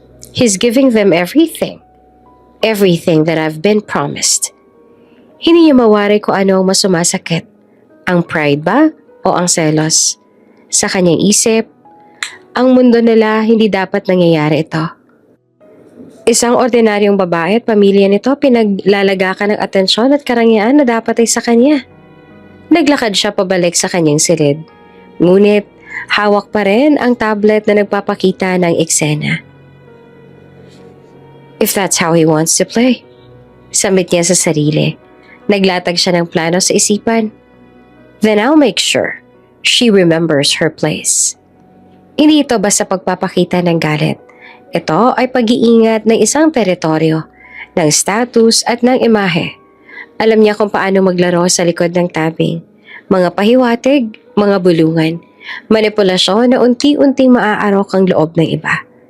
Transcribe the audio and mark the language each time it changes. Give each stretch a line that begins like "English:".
English: He's giving them everything. Everything that I've been promised.
Filipino: Hindi niya mawari kung ano ang mas sumasakit. Ang pride ba o ang selos? Sa kanyang isip, ang mundo nila hindi dapat nangyayari ito. Isang ordinaryong babae at pamilya nito pinaglalagakan ng atensyon at karangyaan na dapat ay sa kanya. Naglakad siya pabalik sa kanyang silid. Ngunit, hawak pa rin ang tablet na nagpapakita ng eksena.
English: If that's how he wants to play,
Filipino: samit niya sa sarili. Naglatag siya ng plano sa isipan.
English: Then I'll make sure she remembers her place.
Filipino: Hindi ito basta pagpapakita ng galit. Ito ay pag-iingat ng isang teritoryo, ng status at ng imahe. Alam niya kung paano maglaro sa likod ng tabing. Mga pahiwatig, mga bulungan, manipulasyon na unti-unting maaarok ang loob ng iba.